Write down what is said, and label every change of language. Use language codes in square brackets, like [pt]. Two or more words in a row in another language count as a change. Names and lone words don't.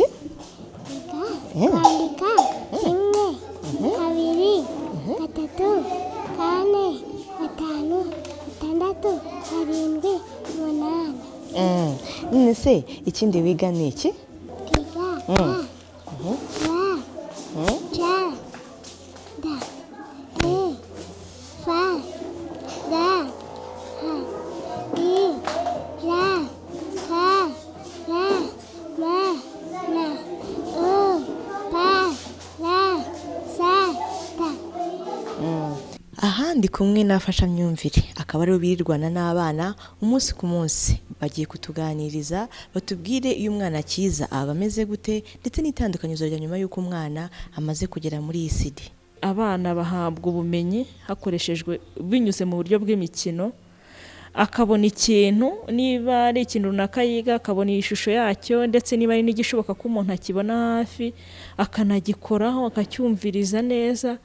[rw] Kwandika rimwe, kabiri, gatatu, kane, gatanu, gatandatu, karindwi, umunani. None se ikindi wiga ni iki? Kwiga ja, da, fa, da, ha, ra, ka, ra, ma, na, pa, ra, sa, ta. Aha ndi kumwe n'abafashamyumvire, akaba aribo birirwana n'abana umunsi ku munsi. Bagiye kutuganiriza batubwire iyo umwana akiza aba ameze gute, ndetse n'itandukanyirizo rya nyuma y'uko umwana amaze kugera muri ECD. Abana bahabwa ubumenyi hakoreshejwe binyuze mu buryo bw'imikino, akabona ikintu, niba ari ikintu runaka yiga akabona ishusho yacyo, ndetse niba ari n'igishoboka ko umuntu akibona hafi akanagikoraho akacyumviriza neza.